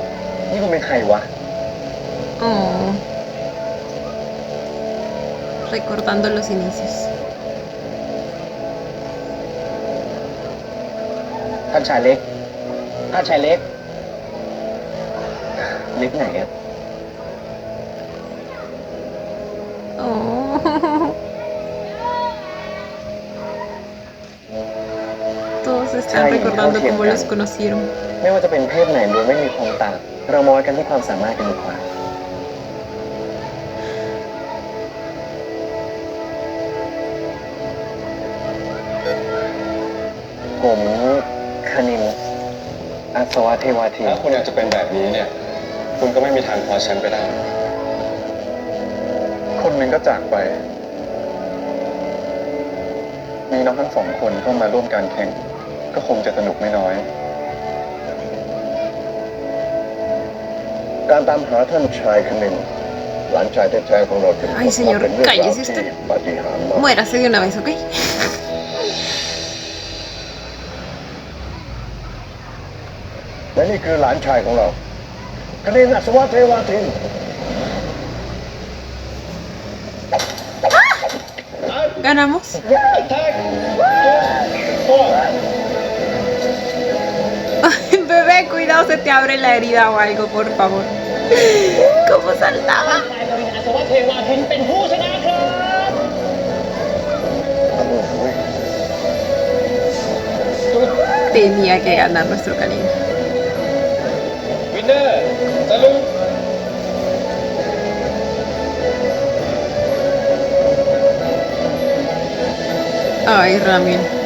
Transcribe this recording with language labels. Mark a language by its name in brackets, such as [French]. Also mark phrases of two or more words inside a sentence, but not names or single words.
[Thai] นี่ก็เป็นใครวะ [Spanish] Oh. Recordando los inicios. [Thai] ท่านชายเล็ก ท่านชายเล็ก เล็กไหนอะ [Spanish] Oh. Todos están recordando cómo los conocieron. [Thai] ไม่ว่าจะเป็นเพศไหนล้วนไม่มีความต่าง เรามองกันที่ความสามารถกันดีกว่า ผมคณินอาสวะเทวาที ถ้าคุณอยากจะเป็นแบบนี้เนี่ย คุณก็ไม่มีทางคว้าแชมป์ไปได้ คนหนึ่งก็จากไป มีน้องทั้งสองคนเข้ามาร่วมการแข่ง ก็คงจะสนุกไม่น้อย การตามหาท่านชายคณินหลานชายแท้ๆของเราถึง [Spanish] Ay, señor, cállese usted. [Thai] ปาฏิหาริย์มาก [Spanish] Muérase de una vez, ¿ok? [Thai] และนี่คือหลานชายของเราคณินอัศวะเทวาทิน [Spanish] ¿Ganamos? Bebé, cuidado, se te abre la herida o algo, por favor. ¿Cómo saltaba? [Thai] ชายกรินอัศวะเทวาทินเป็นผู้ชนะครับ [Spanish] Tenía que ganar nuestro cariño. วินเนอร์สลุป Ay, Ramil.